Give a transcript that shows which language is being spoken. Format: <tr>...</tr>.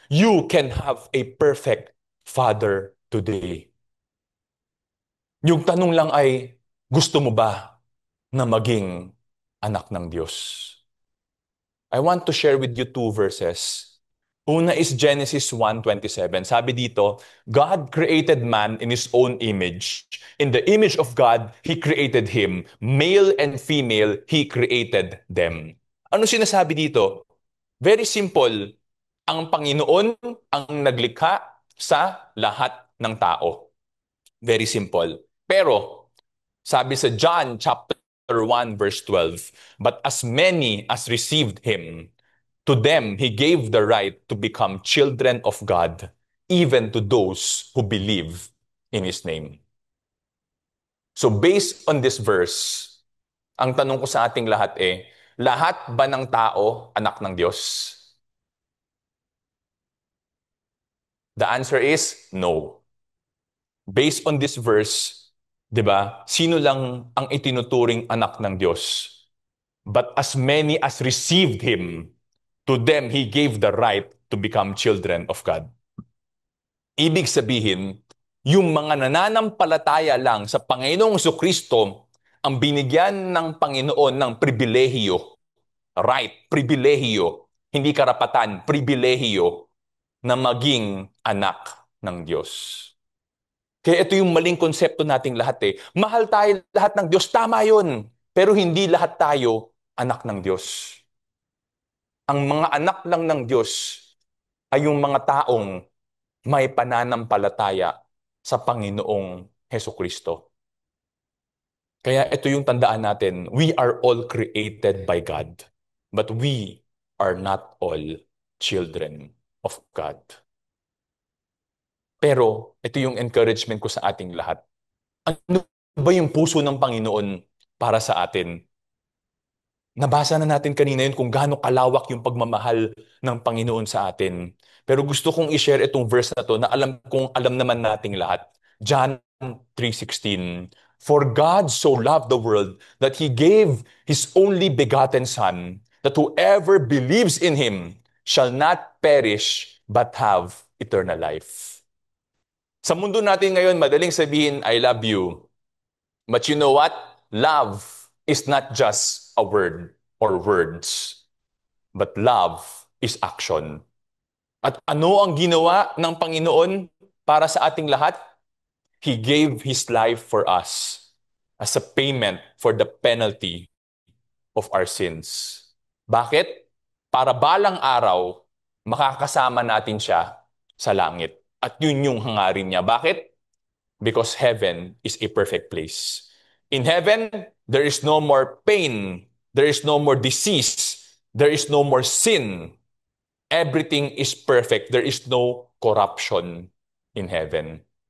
<en>You can have a perfect Father today.</en> <tl>Yung tanong lang ay, gusto mo ba na maging anak ng Diyos?</tl> <en>I want to share with you two verses.</en> <tl>Una</tl> <en>is Genesis 1:27.</en> <tl>Sabi dito,</tl> <en>God created man in His own image. In the image of God, He created him. Male and female, He created them.</en> <tl>Ano sinasabi dito?</tl> <en>Very simple.</en> <tl>Ang Panginoon ang naglikha sa lahat ng tao.</tl> <en>Very simple.</en> <tl>Pero, sabi sa</tl> <en>John chapter 1 verse 12, "But as many as received Him, to them He gave the right to become children of God, even to those who believe in His name." So based on this verse,</en> <tl>ang tanong ko sa ating lahat lahat ba ng tao anak ng Diyos?</tl> <en>The answer is no. Based on this verse,</en> <tl>'di ba? Sino lang ang itinuturing anak ng Diyos?</tl> <en>But as many as received him, to them he gave the right to become children of God.</en> <tl>Ibig sabihin, yung mga nananampalataya lang sa Panginoong Kristo ang binigyan ng Panginoon ng pribilehiyo, right, pribilehiyo, hindi karapatan, pribilehiyo na maging anak ng Diyos. Kaya ito yung maling konsepto nating lahat Mahal tayo lahat ng Diyos, tama yun. Pero hindi lahat tayo anak ng Diyos. Ang mga anak lang ng Diyos ay yung mga taong may pananampalataya sa Panginoong Heso Kristo. Kaya ito yung tandaan natin,</tl> <en>we are all created by God, but we are not all children of God.</en> <tl>Pero ito yung encouragement ko sa ating lahat. Ano ba yung puso ng Panginoon para sa atin? Nabasa na natin kanina yun kung gaano kalawak yung pagmamahal ng Panginoon sa atin. Pero gusto kong i-share itong verse na to na alam naman nating lahat.</tl> <en>John 3:16. For God so loved the world that He gave His only begotten Son, that whoever believes in Him shall not perish but have eternal life.</en> <tl>Sa mundo natin ngayon, madaling sabihin,</tl> <en>I love you. But you know what? Love is not just a word or words, but love is action.</en> <tl>At ano ang ginawa ng Panginoon para sa ating lahat?</tl> <en>He gave His life for us as a payment for the penalty of our sins.</en> <tl>Bakit? Para balang araw, makakasama natin siya sa langit. At yun yung hangarin niya. Bakit?</tl> <en>Because heaven is a perfect place. In heaven, there is no more pain. There is no more disease. There is no more sin. Everything is perfect. There is no corruption in heaven.</en>